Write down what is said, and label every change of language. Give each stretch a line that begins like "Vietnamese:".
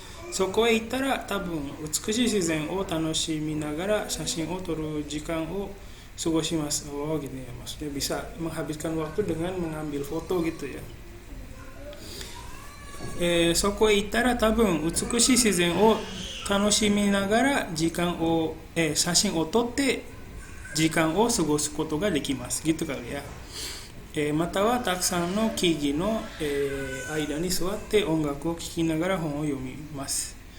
Japanese: そこへ行ったら多分美しい自然を楽しみながら写真を撮る時間を過ごします。
Indonesian: Oh gitu ya, maksudnya bisa menghabiskan waktu dengan mengambil foto gitu ya.
Japanese: そこへ行ったら多分美しい自然を楽しみながら時間を、写真を撮って時間を過ごすことができます。
Indonesian: gitu kali ya.
Japanese: またはたくさんの木々の、間に座って音楽を聴きながら本を読みます。